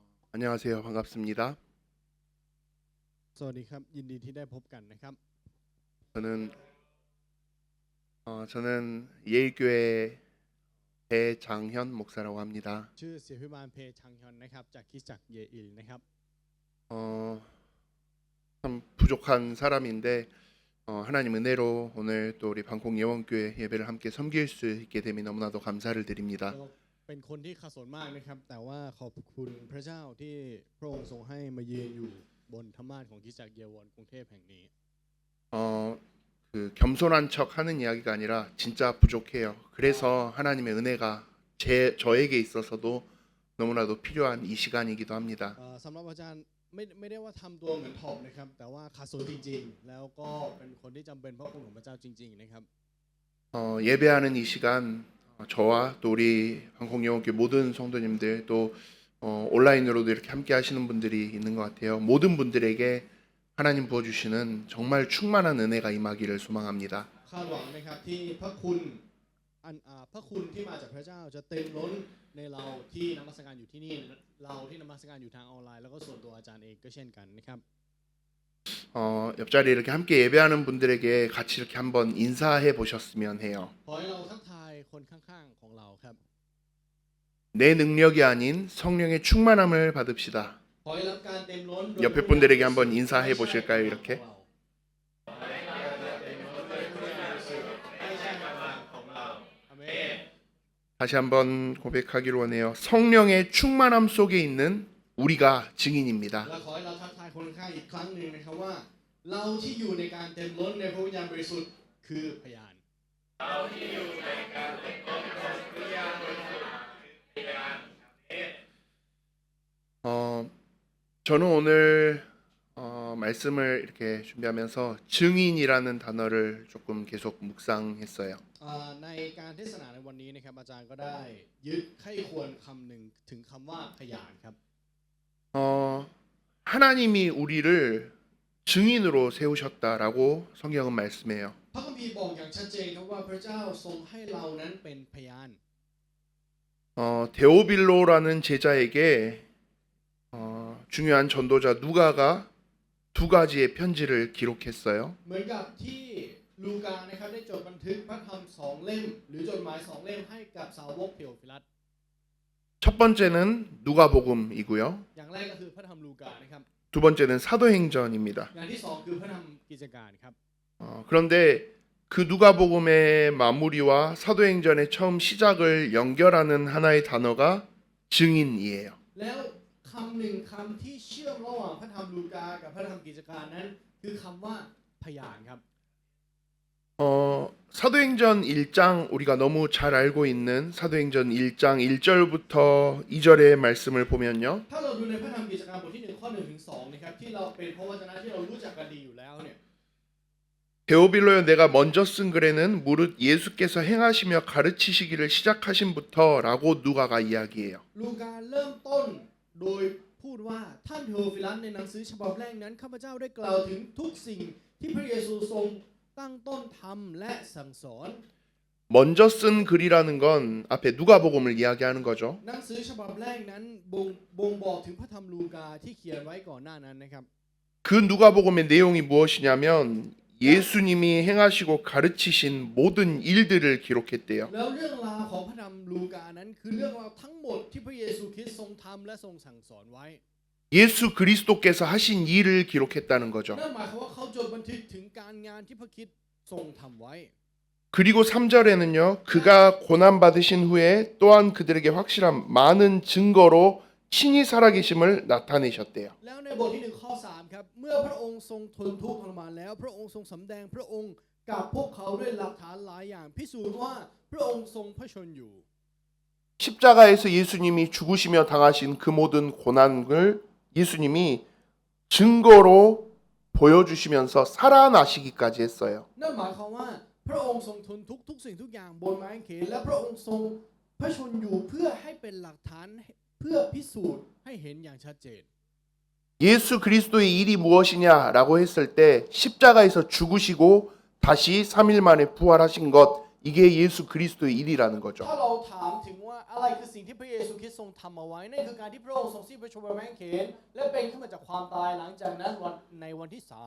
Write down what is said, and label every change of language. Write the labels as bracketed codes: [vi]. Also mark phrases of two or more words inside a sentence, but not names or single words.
[ko] 안녕하세요. 반갑습니다. [th] สวัสดีครับยินดีที่ได้พบกันนะครับ [ko] 저는 저는 예일교회 배장현 목사라고 합니다. [th] ชื่อเสียพิบาลเพชังฮยอนนะครับจากคริสตจักรเยอิลนะครับ [ko] 어, 참 부족한 사람인데 하나님 은혜로 오늘 또 우리 방콕 예원교회 예배를 함께 섬길 수 있게 됨이 너무나도 감사를 드립니다. [th] เราเป็นคนที่ขัดสนมากนะครับแต่ว่าขอบคุณพระเจ้าที่พระองค์ทรงให้มายืนอยู่บนธรรมาสน์ของคริสตจักรเยาวรกรุงเทพแห่งนี้ [ko] 그 겸손한 척 하는 이야기가 아니라 진짜 부족해요. 그래서 하나님의 은혜가 저에게 있어서도 너무나도 필요한 이 시간이기도 합니다. [th] สำหรับอาจารย์ไม่ได้ว่าทำตัวเหมือนถ่อมนะครับแต่ว่าขัดสนจริงๆแล้วก็เป็นคนที่จำเป็นพระคุณของพระเจ้าจริงๆนะครับ [ko] 예배하는 이 시간 저와 또 우리 방콕예원교회 모든 성도님들 또 온라인으로도 이렇게 함께 하시는 분들이 있는 것 같아요. 모든 분들에게 하나님 부어주시는 정말 충만한 은혜가 임하기를 소망합니다. [th] คาดหวังนะครับที่พระคุณพระคุณที่มาจากพระเจ้าจะเต็มล้นในเราที่นมัสการอยู่ที่นี่เราที่นมัสการอยู่ทางออนไลน์แล้วก็ส่วนตัวอาจารย์เองก็เช่นกันนะครับ [ko] 옆자리에 이렇게 함께 예배하는 분들에게 같이 이렇게 한번 인사해 보셨으면 해요. [th] ขอให้เราทักทายคนข้างๆของเราครับ [ko] 내 능력이 아닌 성령의 충만함을 받읍시다. [th] ขอให้รับการเต็มล้นโดย [ko] 옆에 분들에게 한번 인사해 보실까요? 이렇게. อาเมน 다시 한번 고백하기를 원해요. 성령의 충만함 속에 있는 우리가 증인입니다. [th] และขอให้เราทักทายคนข้างๆอีกครั้งหนึ่งนะครับว่าเราที่อยู่ในการเต็มล้นในพระวิญญาณบริสุทธิ์คือพยาน [ko] 저는 오늘 말씀을 이렇게 준비하면서 증인이라는 단어를 조금 계속 묵상했어요. [th] ในการเทศนาในวันนี้นะครับอาจารย์ก็ได้ยึดไข้ควรคำหนึ่งถึงคำว่าพยานครับ [ko] 하나님이 우리를 증인으로 세우셨다라고 성경은 말씀해요. [th] พระคัมภีร์บอกอย่างชัดเจนครับว่าพระเจ้าทรงให้เรานั้นเป็นพยาน [ko] 데오빌로라는 제자에게 중요한 전도자 누가가 두 가지의 편지를 기록했어요. [th] เหมือนกับที่ลูกานะครับได้จดบันทึกพระธรรม2 เล่มหรือจดหมาย2 เล่มให้กับสาวกเทโอฟิลัส [ko] 첫 번째는 누가복음이고요. [th] อย่างแรกก็คือพระธรรมลูกานะครับ [ko] 두 번째는 사도행전입니다. [th] อย่างที่สองคือพระธรรมกิจการครับ [ko] 그런데 그 누가복음의 마무리와 사도행전의 처음 시작을 연결하는 하나의 단어가 증인이에요. [th] แล้วคำหนึ่งคำที่เชื่อมระหว่างพระธรรมลูกากับพระธรรมกิจการนั้นคือคำว่าพยานครับ [ko] 사도행전 1장 우리가 너무 잘 알고 있는 사도행전 1장 1절부터 2절의 말씀을 보면요. [th] ถ้าเราดูในพระธรรมกิจการบทที่ 1 ข้อ 1 ถึง 2นะครับที่เราเป็นเพราะวจนะที่เรารู้จักกันดีอยู่แล้วเนี่ย [ko] 데오빌로여 내가 먼저 쓴 글에는 무릇 예수께서 행하시며 가르치시기를 시작하신부터라고 누가가 이야기해요. [th] ลูกาเริ่มต้นโดยพูดว่าท่านเทโอฟิลัสในหนังสือฉบับแรกนั้นข้าพเจ้าได้กล่าวถึงทุกสิ่งที่พระเยซูทรง [ko] 먼저 쓴 글이라는 건 앞에 누가복음을 이야기하는 거죠. [th] หนังสือฉบับแรกนั้นบ่งบอกถึงพระธรรมลูกาที่เขียนไว้ก่อนหน้านั้นนะครับ [ko] 그 누가복음의 내용이 무엇이냐면 예수님이 행하시고 가르치신 모든 일들을 기록했대요. [th] แล้วเรื่องราวของพระธรรมลูกานั้นคือเรื่องราวทั้งหมดที่พระเยซูคริสต์ทรงทำและทรงสั่งสอนไว้ [ko] 예수 그리스도께서 하신 일을 기록했다는 거죠. [th] นั่นหมายความว่าเขาจดบันทึกถึงการงานที่พระคริสต์ทรงทำไว้ [ko] 그리고 3절에는요. 그가 고난받으신 후에 또한 그들에게 확실한 많은 증거로 친히 살아계심을 나타내셨대요. [th] แล้วในบทที่ 1 ข้อ 3ครับเมื่อพระองค์ทรงทนทุกข์ทรมานแล้วพระองค์ทรงสำแดงพระองค์กับพวกเขาด้วยหลักฐานหลายอย่างพิสูจน์ว่าพระองค์ทรงพระชนอยู่ [ko] 십자가에서 예수님이 죽으시며 당하신 그 모든 고난을 예수님이 증거로 보여주시면서 살아나시기까지 했어요. [th] นั่นหมายความว่าพระองค์ทรงทนทุกสิ่งทุกอย่างบนไม้กางเขนและพระองค์ทรงพระชนอยู่เพื่อให้เป็นหลักฐานเพื่อพิสูจน์ให้เห็นอย่างชัดเจน [ko] 예수 그리스도의 일이 무엇이냐라고 했을 때 십자가에서 죽으시고 다시 3일 만에 부활하신 것 이게 예수 그리스도의 일이라는 거죠. [th] ถ้าเราถามถึงว่าอะไรคือสิ่งที่พระเยซูคริสต์ทรงทำเอาไว้นั่นคือการที่พระองค์ทรงสิ้นพระชนม์บนไม้กางเขนและเป็นขึ้นมาจากความตายหลังจากนั้นในวันที่สาม